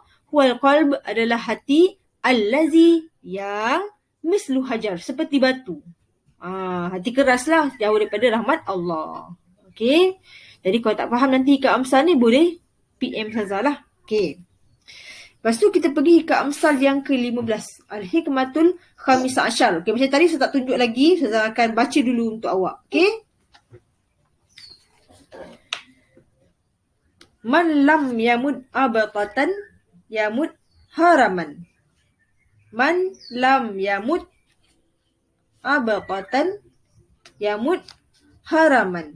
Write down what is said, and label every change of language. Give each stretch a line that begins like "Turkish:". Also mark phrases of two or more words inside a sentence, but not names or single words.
Arabic: والقلب,
Malay: adalah hati, allazi, yang
Arabic: مثل حجر,
Malay: seperti batu. Hati keras lah, jauh daripada rahmat Allah. Okey. Jadi kalau tak faham nanti ke amsal ni, boleh PM Saza lah. Okey. Lepas tu kita pergi ke amsal yang ke-15.
Arabic: الحكمة الخامسة عشر.
Malay: Okey, macam tadi saya tak tunjuk lagi. Saya akan baca dulu untuk awak. Okey.
Arabic: من لم يمد أبقة يمد حرما. من لم يمت أبقة يمت حرما.